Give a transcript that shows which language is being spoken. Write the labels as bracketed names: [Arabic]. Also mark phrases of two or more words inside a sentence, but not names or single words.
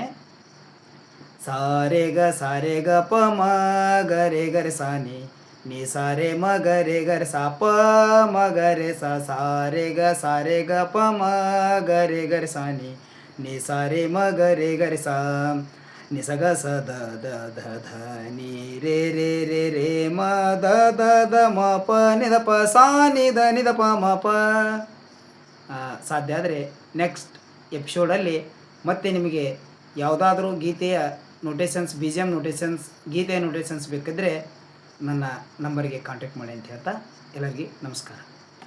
[Kannada] ಸಾರೆ ಗ ಪ ಮ ಗರೆ ಗರೆ ಸಾ ನೀ ಸಾರೆ ಮ ಗರೆ ಗರೆ ಸಾ ಪ ಮ ಗರೆ ಸಾ ಸಾರೆ ಗ ಪ ಮ ಗರೆ ಗರೆ ಸಾ ನೀ ಸಾರೆ ಮ ಗರೆ ಗರೆ ಸಾ ನಿ ಸ ಗ ಸ ದ ದ ಧ ಧ ನೀ ರೇ ರೇ ರೇ ರೇ ಮ ದ ದ ದ ಮ ಪ ನಿ ದ ಪ ಸಾ ನಿ ದ ಪ ಮ ಪ. ಸಾಧ್ಯ ಆದರೆ ನೆಕ್ಸ್ಟ್ ಎಪಿಸೋಡಲ್ಲಿ ಮತ್ತೆ ನಿಮಗೆ ಯಾವುದಾದ್ರೂ ಗೀತೆಯ ನೋಟೇಷನ್ಸ್, ಬಿ ಜಿ ಎಮ್ ನೋಟೇಷನ್ಸ್, ಗೀತೆಯ ನೋಟೇಷನ್ಸ್ ಬೇಕಿದ್ದರೆ ನನ್ನ ನಂಬರಿಗೆ ಕಾಂಟ್ಯಾಕ್ಟ್ ಮಾಡಿ ಅಂತ ಹೇಳ್ತಾ ಎಲ್ಲರಿಗೂ ನಮಸ್ಕಾರ.